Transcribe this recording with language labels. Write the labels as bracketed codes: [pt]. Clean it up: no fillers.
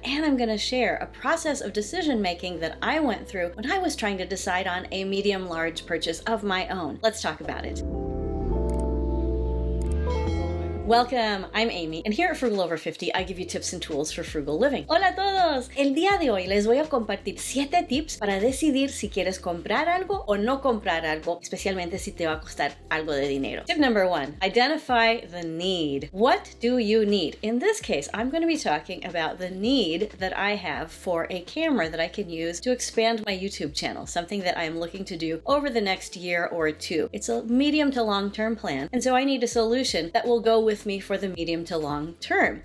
[en] And I'm going to share a process of decision making that I went through when I was trying to decide on a medium, large purchase of my own. Let's talk about it. Welcome, I'm Amy, and here at Frugal Over 50, I give you tips and tools for frugal living. [es] Hola a todos! El día de hoy les voy a compartir 7 tips para decidir si quieres comprar algo o no comprar algo, especialmente si te va a costar algo de dinero. [en] Tip number 1, identify the need. What do you need? In this case, I'm going to be talking about the need that I have for a camera that I can use to expand my YouTube channel, something that I'm looking to do over the next year or 2. It's a medium to long-term plan, and so I need a solution that will go with me for the medium to long term.